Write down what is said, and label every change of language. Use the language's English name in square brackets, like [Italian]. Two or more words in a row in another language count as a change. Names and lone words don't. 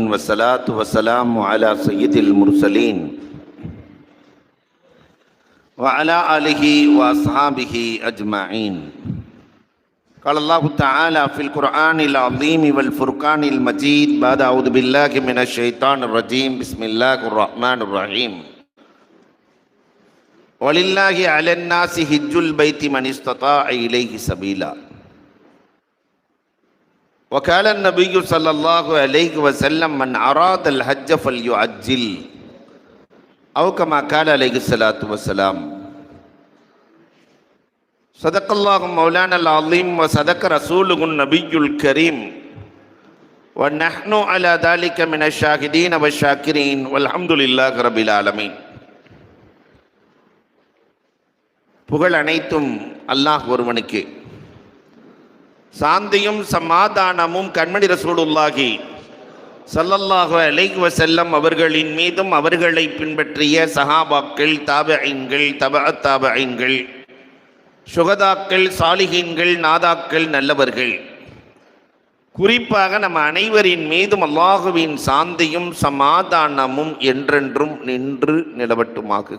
[Arabic] والصلاة والسلام على سيد المرسلين وعلى آله وأصحابه أجمعين. قال الله تعالى في القرآن العظيم والفرقان المجيد بعد أعوذ بالله من الشيطان الرجيم. بسم الله الرحمن الرحيم. ولله على الناس حج البيت من استطاع إليه سبيلا. وقال النبي صلى الله عليه وسلم من أراد الحج فليعجل أو كما قال عليه الصلاة والسلام. صدق الله مولانا العظيم وصدق رسوله النبي الكريم ونحن على ذلك من الشاهدين والشاكرين والحمد لله رب العالمين. [Tamil] புகழ் அனைத்தும் அல்லாஹ் ஒருவனுக்கு. சாந்தியும் சமாதானமும் கண்மணி [Arabic] رسول الله صلى الله عليه وسلم [Tamil] அவர்களின் மீதும் அவர்களை பின்பற்றிய சஹாபாக்கள், தாபிஈன்கள், தபஅத் தாபிஈன்கள், சுஹதாக்கள், சாலிஹீன்கள், நாதாக்கள், நல்லவர்கள், குறிப்பாக நம் அனைவரின் மீதும் அல்லாஹுவின் சாந்தியும் சமாதானமும் என்றென்றும் நின்று நிலவட்டுமாகுக.